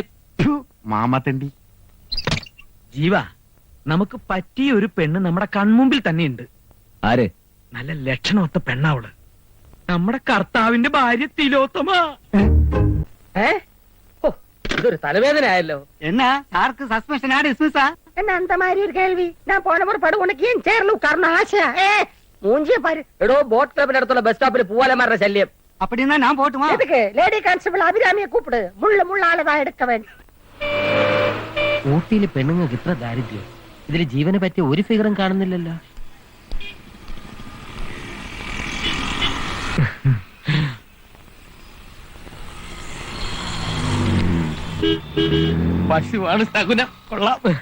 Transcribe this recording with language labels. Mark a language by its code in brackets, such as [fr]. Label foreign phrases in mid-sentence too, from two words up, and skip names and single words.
[ml] മാമാത്തണ്ടി. ജീവ, നമുക്ക് പറ്റിയ ഒരു പെണ്ണ് നമ്മുടെ കൺമുമ്പിൽ തന്നെയുണ്ട്. ആര്? നല്ല ലക്ഷണമൊത്ത പെണ്ണാവള്. നമ്മുടെ കർത്താവിന്റെ ഭാര്യ തിലോത്തമ. ഇതൊരു തലവേദന ആയല്ലോ. [ta] என்ன சாருக்கு சஸ்பென்ஷனா டிஸ்மிஸா? என்ன அந்த மாதிரி ஒரு கேள்வி? நான் போன முறை படு உனக்கு ஏன் சேர்ல உட்காரணும் ஆசை? மூஞ்சிய பாரு. [ml] എടോ, ബോട്ട് ക്ലബിന്റെ അടുത്തുള്ള ബസ് സ്റ്റോപ്പിൽ പൂവാലന്മാരുടെ ശല്യം. [ta] அப்படின்னா நான் போட்டுமா? எதுக்கு? [en] lady constable [ta] அபிராமியை கூப்பிடு. முள்ளாலதான் எடுக்க வேண்டும். [ml] ഊട്ടിയില് പെണ്ണുങ്ങൾക്ക് ഇത്ര ദാരിദ്ര്യം. ഇതില് ജീവന് പറ്റിയ ഒരു ഫിഗറും കാണുന്നില്ലല്ലോ. പശുവാണ് സകുനം. കൊള്ളാം.